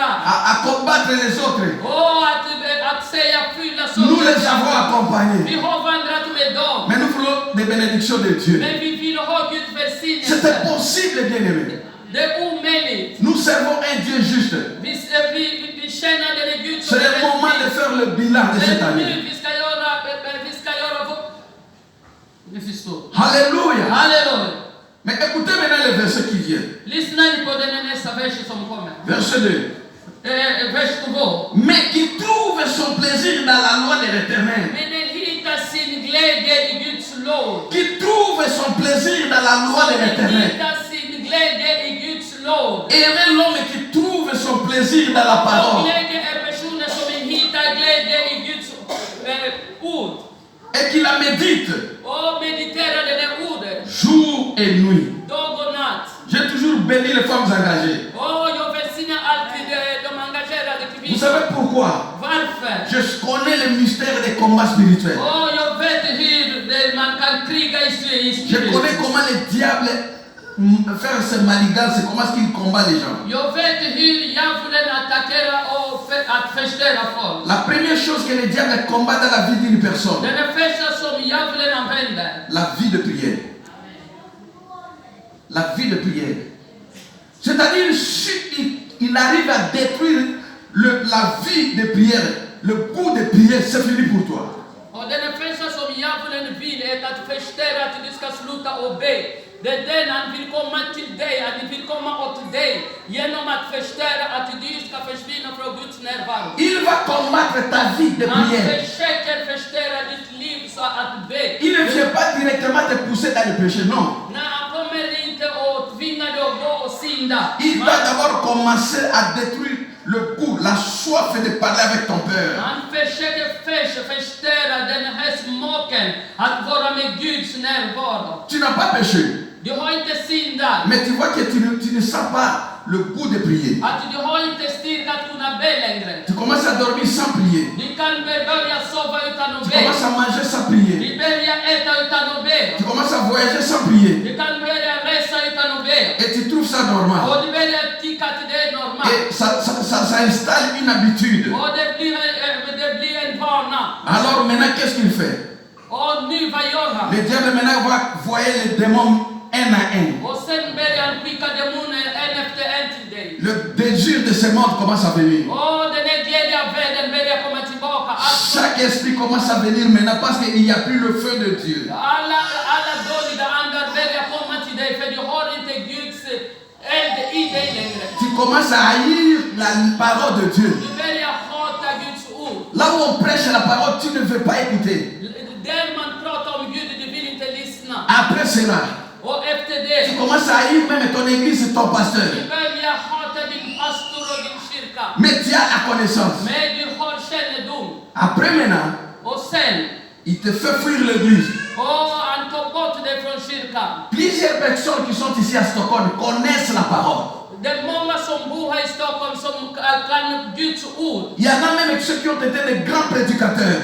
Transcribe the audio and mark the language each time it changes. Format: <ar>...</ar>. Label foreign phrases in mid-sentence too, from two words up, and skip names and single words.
<fr>à combattre les autres.</fr> <sv>Och att säga fylla</sv> <fr>Nous les</fr> <sv>saker.</sv> <fr>avons accompagnés.</fr> <sv>Vi har vandrat med dem.</sv> <fr>Mais nous voulons des bénédictions de Dieu.</fr> <sv>Men vi vill ha Guds välsignelse.</sv> <fr>C'était possible, bien-aimés.</fr> <sv>Det är omöjligt.</sv> <fr>Nous servons un Dieu juste.</fr> <sv>Vi känner den är Gud som</sv> <fr>C'est le moment de faire le bilan de cette</fr> <sv>Men nu</sv> <fr>année.</fr> <sv>vi ska göra vår... Ni förstår.</sv> <fr>Alléluia.</fr> <sv>Halleluja.</sv> <fr>Mais écoutez maintenant le verset qui vient.</fr> <sv>Lyssna på den nästa vers som kommer.</sv> <fr>Verset 2.</fr> <sv>Vers 2.</sv> <fr>Mais qui trouve son plaisir dans la loi de l'Éternel.</fr> <sv>Men den hittar sin glädje i Guds lov.</sv> <fr>Qui trouve son plaisir dans la loi de</fr> <sv>Den</sv> <fr>l'Éternel.</fr> <sv>hittar sin glädje i Guds lov.</sv> <fr>Et même l'homme qui trouve son plaisir dans la</fr> <sv>Och</sv> <fr>parole.</fr> <sv>glädje är personer som hittar glädje i Guds ord.</sv> <fr>Et qui la médite</fr> <sv>Och mediterar det där ordet.</sv> <fr>jour et nuit.</fr> <sv>Dag och natt.</sv> <fr>J'ai toujours béni les femmes engagées.</fr> <sv>Och jag välsignar alltid de engagerade</sv> <fr>Vous</fr> <sv>kvinnorna.</sv> <fr>savez pourquoi?</fr> <sv>Varför?</sv> <fr>Je connais le mystère des combats spirituels.</fr> <sv>Jag vet hur man kan kriga i</sv> <fr>Je</fr> <sv>spirit.</sv> <fr>connais comment le diable fait ses manigances, comment est-ce qu'il combat les gens.</fr> <sv>Jag vet hur djävulen attackerar och att förstöra folk.</sv> <fr>La première chose que le diable combat dans la vie d'une personne,</fr> <sv>Den är första som djävulen använder.</sv> <fr>la vie de prière. La vie de prière. C'est-à-dire, si il arrive à détruire la vie de prière, le goût de prière, c'est fini pour toi.</fr> <sv>Och den är första som djävulen vill är att förstöra att du ska sluta och be. Det är den han vill komma till dig, att han vill komma åt dig genom att förstöra att du ska försvinna från Guds närvaro.</sv> <fr>Il va combattre ta vie de</fr> <sv>Han</sv> <fr>prière.</fr> <sv>försöker förstöra ditt liv så att be.</sv> <fr>Il ne vient pas directement te pousser dans le péché, non.</fr> <sv>Nej, han kommer inte att tvinga dig att gå och synda.</sv> <fr>Il va d'abord commencer à détruire le goût, la soif de parler avec ton Père.</fr> <sv>Han försöker först förstöra den här smaken att vara med Guds närvaro.</sv> <fr>Tu n'as pas péché,</fr> <sv>Du har inte syndat.</sv> <fr>mais tu vois que tu ne sens pas le goût de prier.</fr> <sv>Att du har inte styrka att kunna be längre.</sv> <fr>Tu commences à dormir sans prier.</fr> <sv>Vi kan börja sova utan att</sv> <fr>Tu</fr> <sv>be.</sv> <fr>commences à manger sans prier.</fr> <sv>Vi börjar äta utan att be.</sv> <fr>Tu commences à voyager sans prier.</fr> <sv>Vi kan börja resa utan att be.</sv> <fr>Et tu trouves ça normal.</fr> <sv>Och du börjar tycka att det är normalt.</sv> <fr>Et ça installe une habitude.</fr> <sv>Och det blir en vana.</sv> <fr>Alors maintenant, qu'est-ce qu'il fait?</fr> <sv>Och nu, vad gör han?</sv> <fr>Le diable maintenant va voyer les démons un à un.</fr> <sv>Och sen börjar han skicka demoner en efter en till dig.</sv> <fr>Le désir de ce monde commence à venir.</fr> <sv>Och den här glädjen av världen börjar komma tillbaka.</sv> <fr>Chaque esprit commence à venir maintenant parce qu'il n'y a plus le feu de Dieu.</fr> <sv>Alla dåliga andar börjar komma till dig för du har inte Guds eld i dig längre.</sv> <fr>Tu commences à haïr la parole de Dieu.</fr> <sv>Du börjar hata Guds ord.</sv> <fr>Là où on prêche la parole, tu ne veux pas écouter.</fr> <sv>Där man pratar om Gud, du vill inte lyssna.</sv> <fr>Après cela,</fr> <sv>Och efter</sv> <fr>tu</fr> <sv>det,</sv> <fr>commences à haïr même ton église et ton pasteur.</fr> <sv>du börjar hata din pastor och din kyrka.</sv> <fr>Mais tu as la connaissance.</fr> <sv>Men du har kännedom.</sv> <fr>Après maintenant,</fr> <sv>Och sen,</sv> <fr>il te fait fuir l'église.</fr> <sv>han tar bort dig från kyrkan.</sv> <fr>Plusieurs personnes qui sont ici à Stockholm connaissent la parole.</fr> <sv>Det är många som bor här i Stockholm som kan Guds ord.</sv> <fr>Il y en a même ceux qui ont été des grands prédicateurs.</fr>